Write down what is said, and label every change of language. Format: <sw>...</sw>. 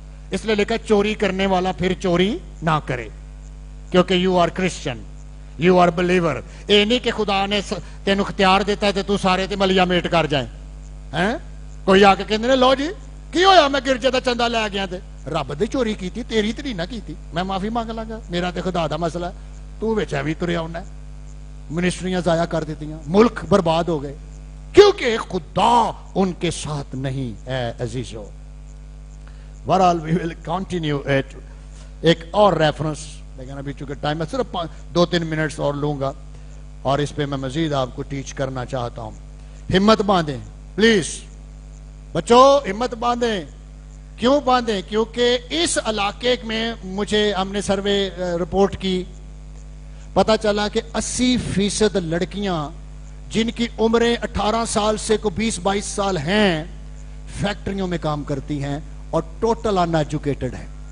<ur>اس لیے لکھا چوری کرنے والا پھر چوری نہ کرے, کیونکہ</ur> <en>You are Christian, you are believer.</en> <pa>یہ نہیں کہ خدا نے تینوں اختیار دیتا ہے تے تو سارے تے ملیا میٹ کر جائیں. کوئی آ کے کہندے نے لو جی کی ہویا میں گرجے دا چندہ لے گیا, تے رب دی چوری کیتی, تیری تے نہیں نہ کیتی, میں معافی مانگ لاں گا, میرا تے خدا دا مسئلہ ہے, تو وچ بھی تریا ہونا ہے.</pa> <ur>منسٹریاں ضائع کر دیتیاں, ملک برباد ہو گئے, کیونکہ خدا ان کے ساتھ نہیں ہے عزیزو.</ur> <en>بہرحال we will continue it.</en> <ur>ایک اور ریفرنس, لیکن ابھی چونکہ ٹائم ہے صرف 2-3 منٹس اور لوں گا, اور اس پہ میں مزید آپ کو ٹیچ کرنا چاہتا ہوں. ہمت باندھیں پلیز بچوں, ہمت باندھیں. کیوں باندھیں؟ کیونکہ اس علاقے میں ہم نے سروے رپورٹ کی, پتا چلا کہ 80% لڑکیاں جن کی عمریں 18 سال سے کو 20-22 سال ہیں فیکٹریوں میں کام کرتی ہیں اور ٹوٹل ان ایجوکیٹڈ ہیں.</ur>